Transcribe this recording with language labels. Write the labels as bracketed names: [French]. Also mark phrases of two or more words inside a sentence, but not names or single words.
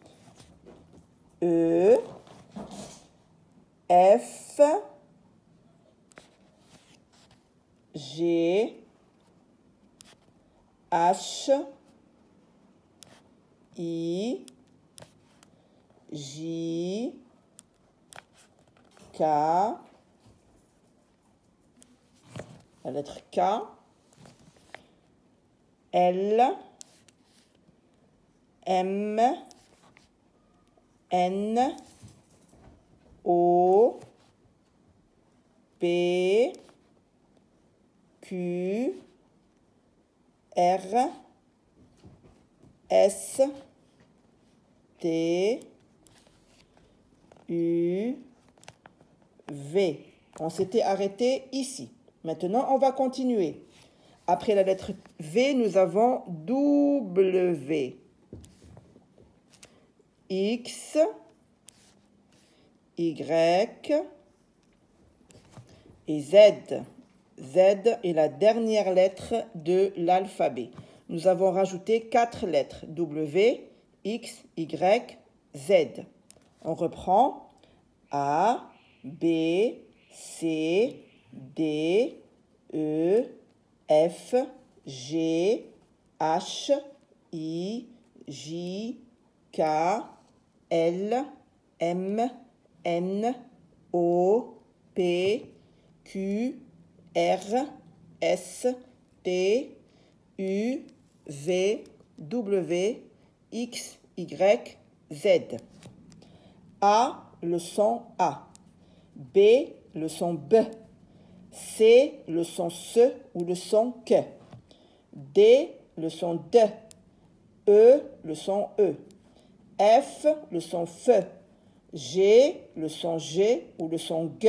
[French] E, F, G, H, I, J, K, la lettre K, L, M, N, O, P, Q, R, S, T, U, V. On s'était arrêté ici. Maintenant, on va continuer. Après la lettre V, nous avons W, X, Y et Z. Z est la dernière lettre de l'alphabet. Nous avons rajouté 4 lettres. W, X, Y, Z. On reprend A, B, C, D, E, F, G, H, I, J, K, L, M, N, O, P, Q, R, S, T, U, V, W, X, Y, Z. A, le son A. B, le son B. C, le son SE ou le son que. D, le son D. E, le son E. F, le son F. G, le son G ou le son G.